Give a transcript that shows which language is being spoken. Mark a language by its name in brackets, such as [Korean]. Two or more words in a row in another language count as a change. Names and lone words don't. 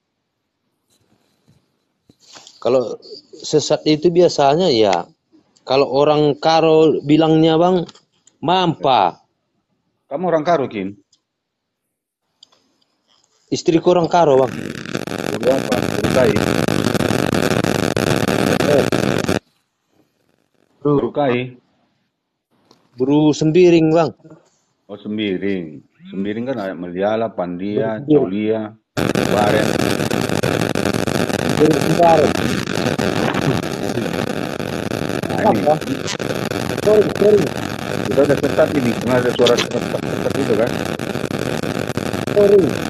[Indonesian] Kalau sesat itu biasanya ya, kalau orang Karo bilangnya bang, mampa. Kamu orang Karo, Kin? Istriku orang Karo bang. [Batak Karo] Buru apa? Buru kai? Buru kai? [Indonesian] Buru sembiring bang. Oh, sembiring. Sembiring kan ada Meliala, Pandia, Sembiring. Caulia, Baren. Sembiring kembali. Nah, ini Apa? Sorry. kita udah sesat ini. Karena ada suara sesat itu kan. Sorry.